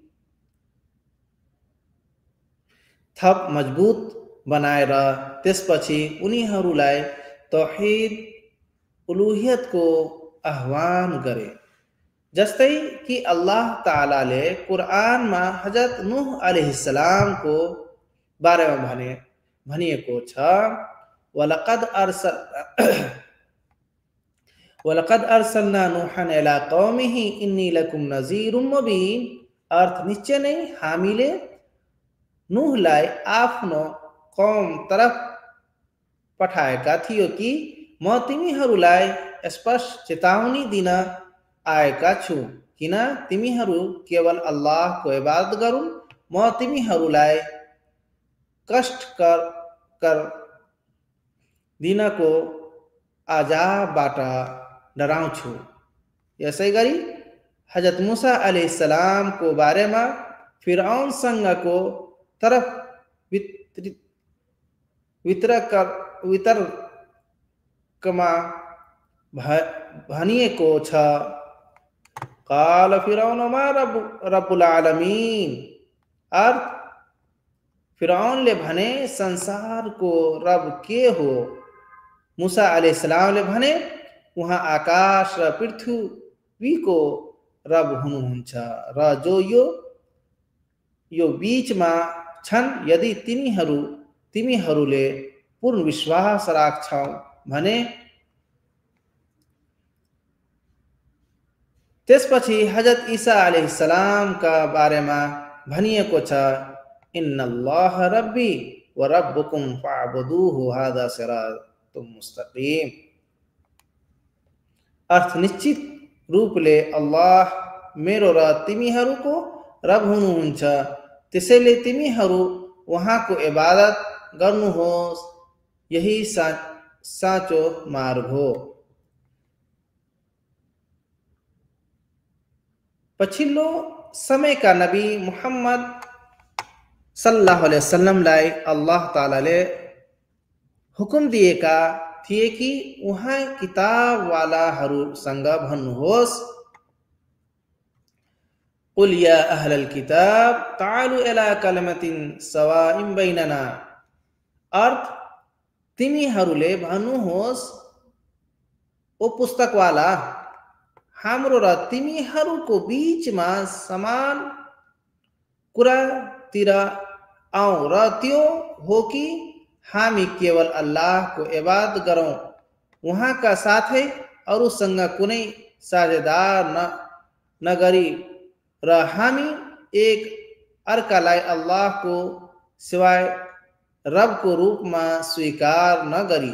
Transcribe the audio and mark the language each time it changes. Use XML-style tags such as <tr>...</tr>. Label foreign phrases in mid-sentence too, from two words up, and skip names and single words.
<ne>थप मजबूत बनाएर त्यसपछि उनीहरूलाई</ne> <ar>توحيد الألوهية</ar> <ne>को आह्वान गरे। जस्तै कि अल्लाह तालाले कुरानमा हजरत नूह अलैहिस्सलाम को बारेमा भनिएको छ,</ne> <ar>ولقد أرسلنا نوحا إلى قومه إني لكم نذير مبين.</ar> <ne>अर्थ निश्चय नै हामीले नूहलाई आफ्नो कौम तरफ पठाएका थियो कि म तिमीहरूलाई स्पष्ट चेतावनी दिन आएका छु, किन तिमीहरू केवल अल्लाह को इबादत गरून्। म तिमीहरूलाई कष्ट कर दिनको आजाबबाट डराउँछु। यसै गरी हजरत मूसा अलैहिस्सलाम को बारेमा फिरऔनसँगको तरफ वितर्कमा भनिएको छ,</ne> <ar>قال فرعون وما رب العالمين.</ar> <ne>अर्थ फिरौनले भने संसार को रब के हो। मूसा अलैहिस्सलामले भने उहाँ आकाश र पृथ्वी को रब हुनुहुन्छ र जो यो बीचमा छन्। यदि तिमीहरूले पूर्ण विश्वास राख्छौ भने त्यसपछि हजरत ईसा अलैहिस्सलाम का बारेमा भनिएको छ,</ne> <ar>إن الله ربي وربكم فاعبدوه هذا صراط مستقيم.</ar> <ne>अर्थ निश्चित रूपले अल्लाह मेरो र तिमीहरूको रब हुनुहुन्छ, त्यसैले तिमीहरू उहाँको इबादत गर्नुहोस्, यही साँचो मार्ग हो। पछिल्लो समय का नबी मुहम्मद</ne> <ar>صلى الله عليه</ar> <ne>वसल्लमलाई अल्लाह तालाले हुकुम दिएका थिए कि उहाँ किताबवालाहरूसँग भन्नुहोस्,</ne> <ar>قل يا أهل الكتاب تعالوا إلى كلمة سواء بيننا.</ar> <ne>अर्थ तिमीहरूले भन्नुहोस्, ओ पुस्तकवाला, हाम्रो र तिमीहरूको बीचमा समान कुरातिर आउँ, र त्यो हो कि हामी केवल अल्लाहको इबादत गरौँ, उहाँका साथै अरूसँग कुनै साझेदार नगरी र हामी एक अर्कालाई अल्लाहको सिवाय रबको रूपमा स्वीकार नगरी।</ne>